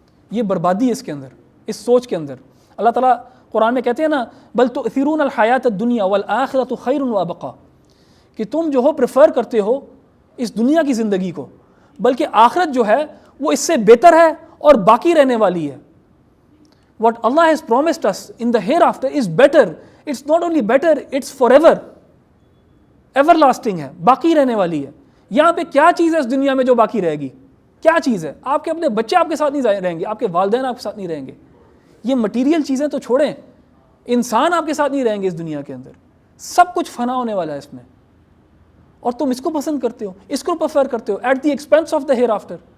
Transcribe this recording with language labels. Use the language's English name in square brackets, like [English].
[Urdu] یہ بربادی ہے اس کے اندر، اس سوچ کے اندر. اللہ تعالیٰ قرآن میں کہتے ہیں نا [Arabic] بل تؤثرون الحیات الدنیا والآخرۃ خیر وابقا، [Urdu] کہ تم جو ہو پریفر کرتے ہو اس دنیا کی زندگی کو، بلکہ آخرت جو ہے وہ اس سے بہتر ہے اور باقی رہنے والی ہے. [English] What Allah has promised us in the hereafter is better. It's not only better, it's forever. [Urdu] Everlasting ہے، باقی رہنے والی ہے. یہاں پہ کیا چیز ہے اس دنیا میں جو باقی رہے گی؟ کیا چیز ہے؟ آپ کے اپنے بچے آپ کے ساتھ نہیں رہیں گے، آپ کے والدین آپ کے ساتھ نہیں رہیں گے. یہ مٹیریل چیزیں تو چھوڑیں، انسان آپ کے ساتھ نہیں رہیں گے اس دنیا کے اندر. سب کچھ فنا ہونے والا ہے اس میں، اور تم اس کو پسند کرتے ہو، اس کو پریفر کرتے ہو [English] At the expense of the hereafter.